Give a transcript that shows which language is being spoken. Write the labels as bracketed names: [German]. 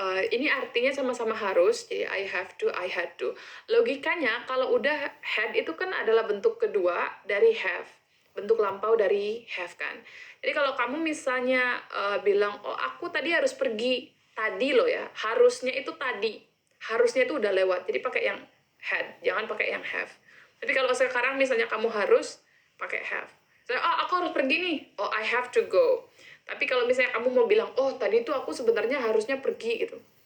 [Indonesian] Ini artinya sama-sama harus, jadi [English] I have to, I had to. [Indonesian] Logikanya kalau udah had itu kan adalah bentuk kedua dari have. Bentuk lampau dari have kan. Jadi kalau kamu misalnya bilang, oh aku tadi harus pergi. Tadi loh ya, harusnya itu tadi. Harusnya itu udah lewat, jadi pakai yang had, jangan pakai yang have. Tapi kalau sekarang misalnya kamu harus pakai have. Saya, oh aku harus pergi nih, oh [English] I have to go. [Indonesian] Tapi kalau misalnya kamu mau bilang, oh tadi tuh aku sebenarnya harusnya pergi gitu.